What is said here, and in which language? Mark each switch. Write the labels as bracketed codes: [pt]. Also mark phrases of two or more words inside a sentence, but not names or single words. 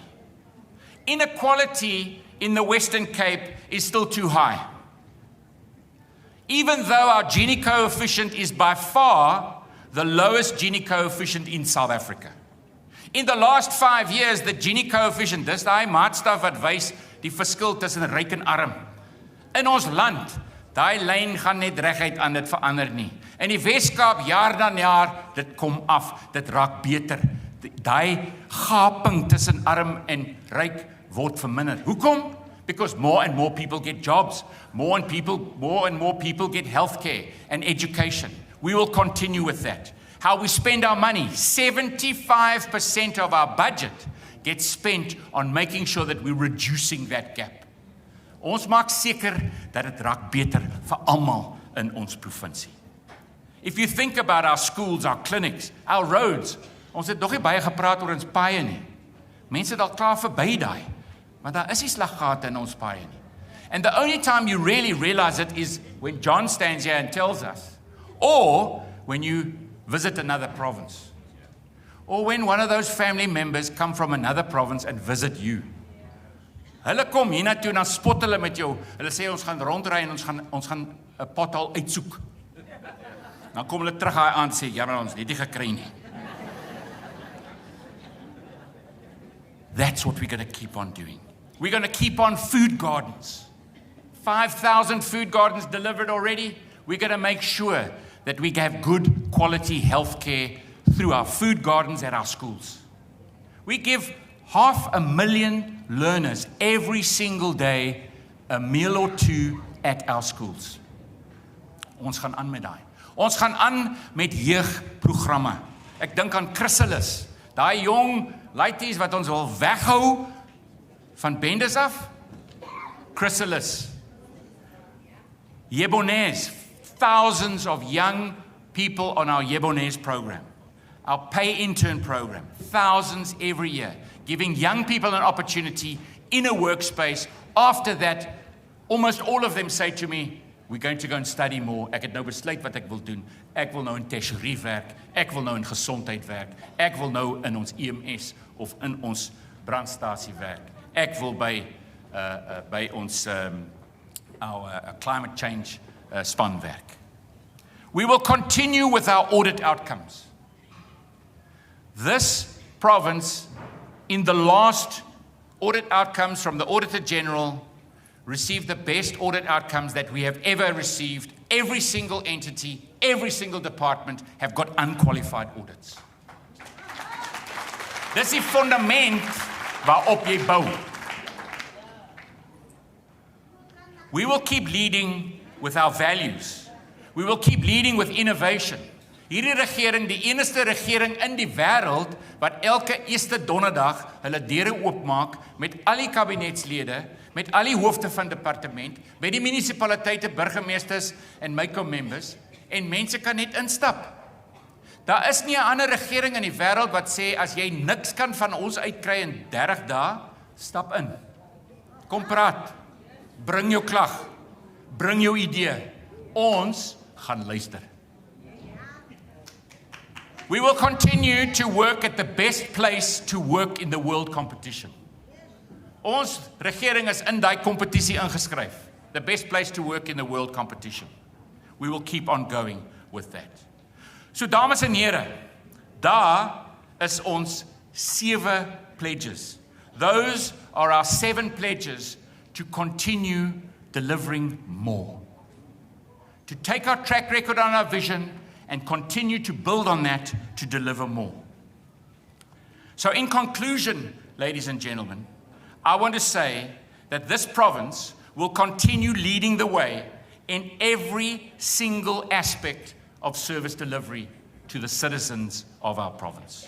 [en] Inequality in the Western Cape is still too high. Even though our Gini coefficient is by far the lowest Gini coefficient in South Africa. In the last 5 years, the Gini coefficient, [af] dis daai maatstaf wat wys die verskil tussen ryk en arm. In ons land, Daai lyn gaan net reguit aan, dit verander nie. In die Weskaap, jaar dan jaar, dit kom af, dit raak beter. Daai gaping tussen arm en ryk word verminder. Hoekom? [en] Because more and more people get jobs, more and more people get healthcare and education. We will continue with that. How we spend our money, 75% of our budget gets spent on making sure that we're reducing that gap. [af] Ons maak seker dat dit raak beter vir almal in ons provinsie. [en] If you think about our schools, our clinics, our roads, [af] ons het nog nie baie gepraat oor ons paaie nie. Mense het al klaar verby daai, maar daar is nie slaggate in ons paaie nie. [en] And the only time you really realize it is when John stands here and tells us, or when you visit another province, or when one of those family members come from another province and visit you. [af] Hulle kom hiernatoe en dan spot hulle met jou. Hulle sê ons gaan rondry en ons gaan 'n pothol uitsoek. Dan kom hulle terug daai aand sê, ja, maar ons het dit gekry nie. [en] That's what we're going to keep on doing. We're going to keep on food gardens. 5,000 food gardens delivered already. We're going to make sure that we have good quality health care through our food gardens at our schools. We give 500,000 learners every single day a meal or two at our schools. [af] Ons gaan aan met daai. Ons gaan aan met jeugprogramme. Ek dink aan Chrysalis, daai jong laities wat ons wil weghou van bendes af. Chrysalis. [en] Yebones, thousands of young people on our Yebones program. Our pay intern program, thousands every year, giving young people an opportunity in a workspace. After that, almost all of them say to me, we're going to go and study more. [af] Ek het nou besluit wat ek wil doen. Ek wil nou in tesorie werk, ek wil nou in gesondheid werk, ek wil nou in ons EMS of in ons brandstasie werk. Ek wil by ons [en] our climate change [af] span werk. [en] We will continue with our audit outcomes. This province, in the last audit outcomes from the Auditor General, received the best audit outcomes that we have ever received. Every single entity, every single department have got unqualified audits. [af] Dis die fundament waarop jy bou. [en] We will keep leading with our values. We will keep leading with innovation. [af] Hierdie regering, die enigste regering in die wêreld wat elke eerste donderdag hulle deure oopmaak met al die kabinetslede, met al die hoofde van departement, met die munisipaliteite, burgemeesters en [en] MyCo members, [af] en mense kan net instap. Daar is nie 'n ander regering in die wêreld wat sê as jy niks kan van ons uitkry in 30 dae, stap in. Kom praat. Bring jou klag. Bring jou idee. Ons gaan luister. [en] We will continue to work at the best place to work in the world competition. [af] Ons regering is in daai kompetisie ingeskryf. [en] The best place to work in the world competition. We will keep on going with that. [af] So dames en here, daar is ons 7 pledges. [en] Those are our 7 pledges to continue delivering more. To take our track record on our vision and continue to build on that to deliver more. So in conclusion, ladies and gentlemen, I want to say that this province will continue leading the way in every single aspect of service delivery to the citizens of our province.